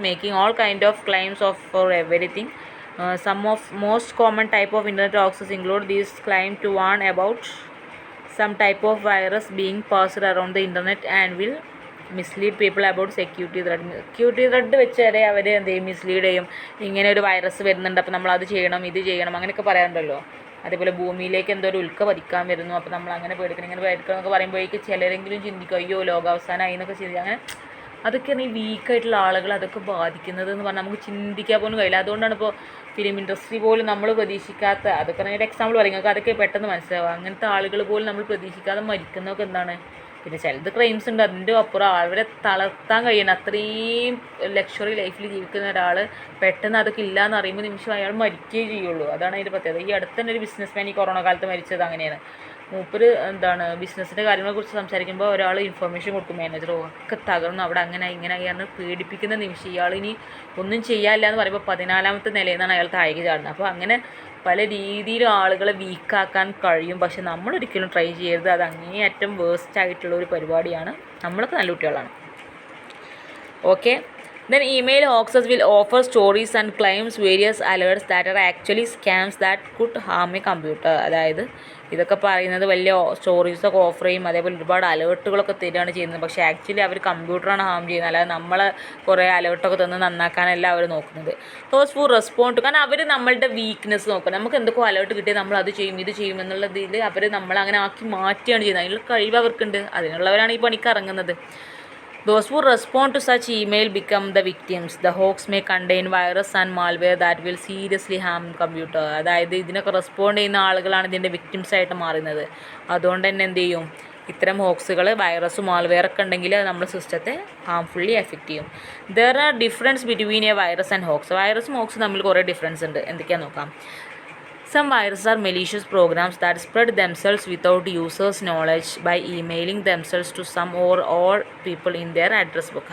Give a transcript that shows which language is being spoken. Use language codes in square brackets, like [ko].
[en] Making all kind of claims of for everything. Some of most common type of internet hoaxes include these claim to warn about some type of virus being passed around the internet and will mislead people about security threat. [ml] security threat വെച്ച് വരെ അവർ എന്ത് ചെയ്യും, mislead ചെയ്യും. ഇങ്ങനെ ഒരു virus വരുന്നുണ്ട്, അപ്പോൾ നമ്മളത് ചെയ്യണം, ഇത് ചെയ്യണം, അങ്ങനെയൊക്കെ പറയാറുണ്ടല്ലോ. അതേപോലെ ഭൂമിയിലേക്ക് എന്തോ ഒരു ഉൽക്ക പതിക്കാൻ വരുന്നു, അപ്പോൾ നമ്മൾ അങ്ങനെ പേടിക്കണം, ഇങ്ങനെ പേടിക്കണം എന്നൊക്കെ പറയുമ്പോഴേക്ക് ചിലരെങ്കിലും ചിന്തിക്കും അയ്യോ ലോകാവസാനമായി എന്നൊക്കെ ചിന്തിക്കും. അങ്ങനെ അതൊക്കെയാണ് ഈ വീക്കായിട്ടുള്ള ആളുകൾ അതൊക്കെ ബാധിക്കുന്നത് എന്ന് പറഞ്ഞാൽ നമുക്ക് ചിന്തിക്കാൻ പോലും കഴിയില്ല. അതുകൊണ്ടാണ് ഇപ്പോൾ ഫിലിം ഇൻഡസ്ട്രി പോലും നമ്മൾ പ്രതീക്ഷിക്കാത്ത, അതൊക്കെ ഒരു എക്സാമ്പിൾ പറയുന്നത്, അതൊക്കെ പെട്ടെന്ന് മനസ്സിലാവുക. അങ്ങനത്തെ ആളുകൾ പോലും നമ്മൾ പ്രതീക്ഷിക്കാതെ മരിക്കുന്നതൊക്കെ എന്താണ്. പിന്നെ ചിലത് ക്രൈംസ് ഉണ്ട്, അതിൻ്റെ അപ്പുറം അവരെ തളർത്താൻ കഴിയണം. അത്രയും ലക്ഷറി ലൈഫിൽ ജീവിക്കുന്ന ഒരാൾ പെട്ടെന്ന് അതൊക്കെ ഇല്ല എന്ന് അറിയുമ്പോൾ നിമിഷം അയാൾ മരിക്കുകയേ ചെയ്യുള്ളൂ. അതാണ് അതിൻ്റെ പ്രത്യേകത. ഈ അടുത്ത് തന്നെ ഒരു ബിസിനസ്മാൻ ഈ കൊറോണ കാലത്ത് മരിച്ചത് അങ്ങനെയാണ്. മൂപ്പര് ബിസിനസ്സിൻ്റെ കാര്യങ്ങളെക്കുറിച്ച് സംസാരിക്കുമ്പോൾ ഒരാൾ ഇൻഫർമേഷൻ കൊടുക്കും, മാനേജർ ഒക്കെ തകർന്നു, അവിടെ അങ്ങനെ ഇങ്ങനെ പേടിപ്പിക്കുന്ന നിമിഷം ഇയാൾ ഇനി ഒന്നും ചെയ്യാനില്ല എന്ന് പറയുമ്പോൾ 14ാമത്തെ നിലയിൽ നിന്നാണ് അയാൾ താഴേക്ക് ചാടുന്നത്. അപ്പോൾ അങ്ങനെ പല രീതിയിലും ആളുകളെ വീക്കാക്കാൻ കഴിയും. പക്ഷെ നമ്മളൊരിക്കലും ട്രൈ ചെയ്യരുത്. അത് അങ്ങേയറ്റം വേസ്റ്റ് ആയിട്ടുള്ള ഒരു പരിപാടിയാണ്. നമ്മളൊക്കെ നല്ല കുട്ടികളാണ്. Okay. [en] Then email hoaxes will offer stories and claims various alerts that are actually scams that could harm a computer. [ml] അതായത് ഇതൊക്കെ പറയുന്നത് വലിയ സ്റ്റോറീസൊക്കെ ഓഫർ ചെയ്യും, അതേപോലെ ഒരുപാട് അലേർട്ടുകളൊക്കെ തരികയാണ് ചെയ്യുന്നത്. പക്ഷേ ആക്ച്വലി അവർ കമ്പ്യൂട്ടറാണ് ഹാം ചെയ്യുന്നത്, അല്ലാതെ നമ്മളെ കുറേ അലേർട്ടൊക്കെ തന്ന് നന്നാക്കാനല്ല അവർ നോക്കുന്നത്. [en] those for respond, [ml] കാരണം അവർ നമ്മളുടെ വീക്ക്നെസ് നോക്കുക. നമുക്ക് എന്തൊക്കെ അലേർട്ട് കിട്ടിയാൽ നമ്മൾ അത് ചെയ്യും ഇത് ചെയ്യും എന്നുള്ളതിൽ അവർ നമ്മളങ്ങനെ ആക്കി മാറ്റുകയാണ് ചെയ്യുന്നത്. അതിനുള്ള കഴിവ് അവർക്കുണ്ട്, അതിനുള്ളവരാണ് ഈ പണിക്ക് ഇറങ്ങുന്നത്. [en] Those who respond to such email become the victims. The hoax may contain virus and malware that will seriously harm computer. [ml] അതായത് ഇതിനൊക്കെ റെസ്പോണ്ട് ചെയ്യുന്ന ആളുകളാണ് ഇതിൻ്റെ വിക്ടിംസ് ആയിട്ട് മാറുന്നത്. അതുകൊണ്ട് തന്നെ എന്ത് ചെയ്യും, ഇത്തരം ഹോക്സുകൾ വൈറസും മാൽവെയറൊക്കെ ഉണ്ടെങ്കിൽ നമ്മുടെ സിസ്റ്റത്തെ ഹാംഫുള്ളി എഫക്റ്റ് ചെയ്യും. [en] There are difference between a virus and hoax. [ml] വൈറസും ഹോക്സും തമ്മിൽ കുറേ ഡിഫറൻസ് ഉണ്ട്. എന്തൊക്കെയാണെന്ന് നോക്കാം. [en] Some viruses are malicious programs that spread themselves without users' knowledge by emailing themselves to some or all people in their address book.